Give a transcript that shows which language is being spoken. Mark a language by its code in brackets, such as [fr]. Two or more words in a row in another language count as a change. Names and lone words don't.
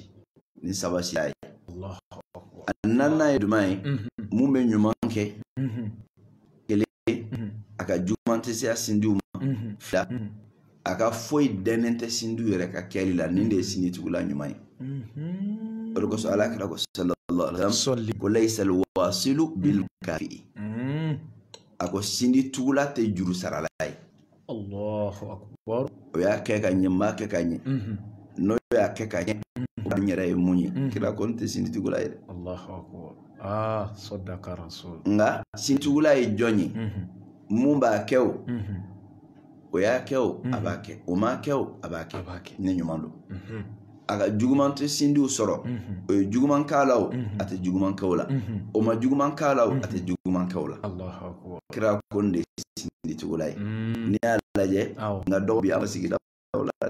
[bm] y'a ye a naaninan ye jumɛn ye mun bɛ ɲuman kɛ kelen a ka juguman tɛ se a sinjiw ma fila a ka foyi dɛnnen tɛ sinjiw yɛrɛ ka kɛli la nin de ye sinji tugula ɲuman ye o de kosɔn ala kira ko [ar] صلى الله عليه وسلم [bm] ko [ar] ليس الواصل بالمكافئ [bm] a ko sinji tugula tɛ juru sarala ye [ar] الله أكبر [bm] o y'a kɛ ka ɲɛ maa kɛ ka ɲɛ n'o y'a kɛ ka ɲɛ an yɛrɛ ye mun ye kira ko n tɛ sinji tugula ye [ar] الله أكبر صدق الرسول [bm] nka sinji tugula ye jɔn ye mun b'a kɛ o y'a kɛ a b'a kɛ o m'a kɛ a b'a kɛ ne ɲuman don a ka juguman tɛ sinjiw sɔrɔ o ye juguman k'a la a tɛ juguman kɛ o la o ma juguman k'a la a tɛ juguman kɛ o la kira ko n de ye sinji tugula ye n'i y'a lajɛ nka dɔw bi an ka sigida la dɛ